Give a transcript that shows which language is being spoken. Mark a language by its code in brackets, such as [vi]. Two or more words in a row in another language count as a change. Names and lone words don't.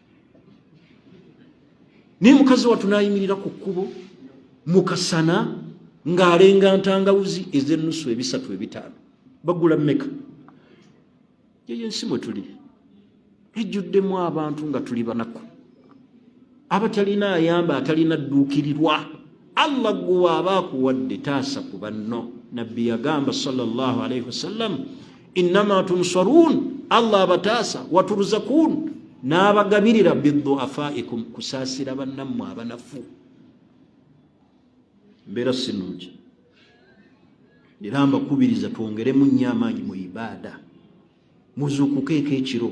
[lg] Naye mukazi wattu n'ayimirira ku kkubo mu kasana ng'alenga ntangawuzi ez'ennusu 3 5. Bagula mmeka? Yeyo ensi mwe tuli ejjuddemu abantu nga tuli banaku, abatalina ayamba, atalina dduukirirwa. Allah gwe aba akuwadde taasa ku banno. Nabbi yagamba [ar] صلى الله عليه وسلم, إنما تنصرون, [lg] Allah abataasa, [ar] وترزقون, [lg] n'abagabirira bidu'afaikum, kusaasira bannammwe abanafu. Mbeera si nnungi. Era mbakubiriza twongeremu nnyo amaanyi mu ibaada, muzuukukeeko ekiro.